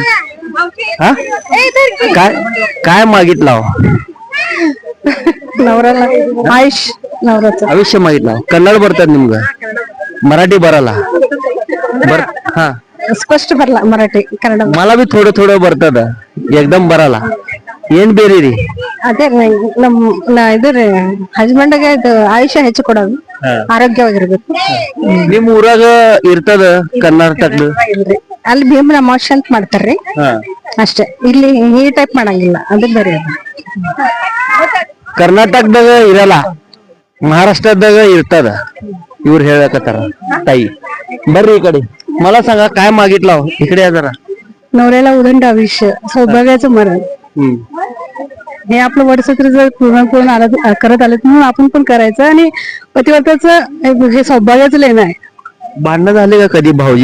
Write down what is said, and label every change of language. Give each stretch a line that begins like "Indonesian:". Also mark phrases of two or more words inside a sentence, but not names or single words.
Marathi: हा, काय मागितलं? नवऱ्याला नवऱ्याचं आयुष्य मागितलं. कन्नड बरतात निम्ग? मराठी बराला बर? हा, स्पष्ट भरला मराठी कन्नड. मला बी थोडं थोडं बरतात, एकदम बराला
Kannada: ಏನ್ ಬೇರೆ ರೀ? ಅದೇ ಇದು ರೀ ಹಸ್ಬೆಂಡ್ ಗೆ ಆಯುಷ್ಯ ಹೆಚ್ಚು ಕೊಡೋದು, ಆರೋಗ್ಯವಾಗಿರ್ಬೇಕು. ನಿಮ್ ಊರಾಗ ಇರ್ತದ ಕರ್ನಾಟಕದ? ಅಲ್ಲಿ ಭೀಮನ ಅಮಾವಾಸ್ಯೆ ಅಂತ ಮಾಡ್ತಾರ್ರಿ, ಅಷ್ಟೇ. ಇಲ್ಲಿ ಈ ಟೈಪ್ ಮಾಡಂಗಿಲ್ಲ, ಅದು ಬೇರೆ. ಕರ್ನಾಟಕದಾಗ ಇರಲ್ಲ, ಮಹಾರಾಷ್ಟ್ರದಾಗ ಇರ್ತದ. ಇವ್ರು ಹೇಳಕತ್ತಾರ. ताई ಬರ್ರಿ ಈ ಕಡೆ.
Marathi: मला सांगा, काय मागितलं? इकडे या जरा. नवऱ्याला उदंड आयुष्य, सौभाग्याचं मरण. हे आपलं वर्षसूत्र जर पूर्ण करत आले म्हणून आपण पण करायचं. आणि पतिव्रताचं हे सौभाग्याचं लेणं आहे. भांडणं झाले का कधी भाऊजी?